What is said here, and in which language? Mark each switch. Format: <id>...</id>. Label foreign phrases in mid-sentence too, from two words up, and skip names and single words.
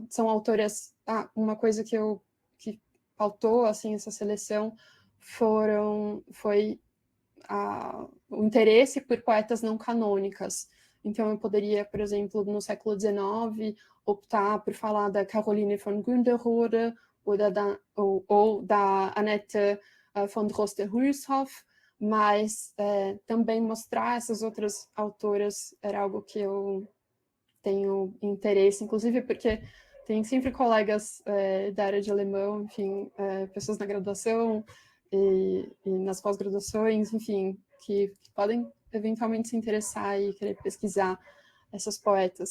<pt>São autoras... uma coisa que pautou, assim, essa seleção foi o interesse por poetas não canônicas. Então, eu poderia, por exemplo, no século XIX, optar por falar da Caroline von Günderrode ou da Annette von Droste-Hülshoff, mas também mostrar essas outras autoras era algo que eu tenho interesse, inclusive porque tem sempre colegas da área de alemão, enfim, pessoas na graduação e nas pós-graduações, enfim, que podem eventualmente se interessar e querer pesquisar essas poetas.</pt>